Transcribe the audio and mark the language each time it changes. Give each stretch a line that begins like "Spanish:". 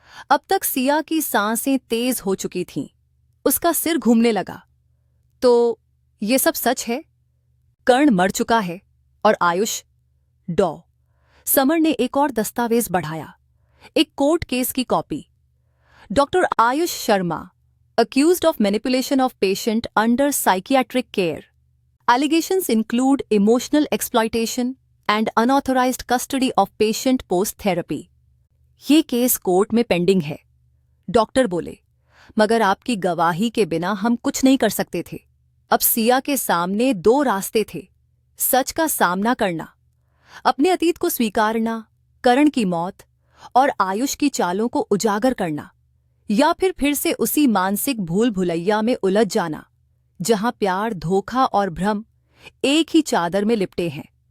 Hindi: अब तक सिया की सांसें तेज हो चुकी थीं। उसका सिर घूमने लगा। तो ये सब सच है? कर्ण मर चुका है और आयुष? डॉ समर ने एक और दस्तावेज बढ़ाया, एक कोर्ट केस की copy.
English: Doctor Ayush Sharma, accused of manipulation of patient under psychiatric care. Allegations include emotional exploitation and unauthorized custody of patient post-therapy.
Hindi: ये केस कोर्ट में पेंडिंग है, डॉक्टर बोले, मगर आपकी गवाही के बिना हम कुछ नहीं कर सकते थे। अब सिया के सामने दो रास्ते थे, सच का सामना करना, अपने अतीत को स्वीकारना, कर्ण की मौत और आयुष की चालों को उजागर करना, या फिर से उसी मानसिक भूल भुलैया में उलझ जाना जहां प्यार, धोखा और भ्रम एक ही चादर में लिपटे हैं।